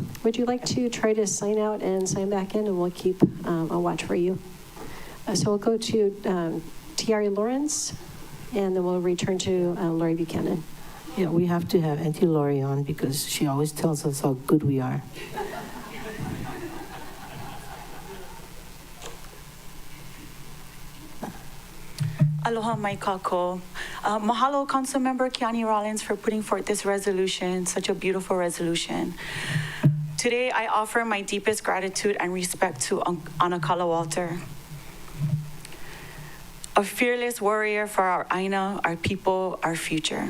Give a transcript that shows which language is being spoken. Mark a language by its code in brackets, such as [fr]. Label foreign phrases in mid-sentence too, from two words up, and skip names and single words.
[en] Would you like to try to sign out and sign back in, and we'll keep a watch for you? So we'll go to Tiari Lawrence, and then we'll return to Lori Buchanan. Yeah, we have to have Auntie Lori on because she always tells us how good we are. [haw] Aloha mai kako. [en] Mahalo, Council Member Kiani Rollins, for putting forth this resolution, such a beautiful resolution. Today, I offer my deepest gratitude and respect to Anakala Walter, a fearless warrior for our Aina, our people, our future.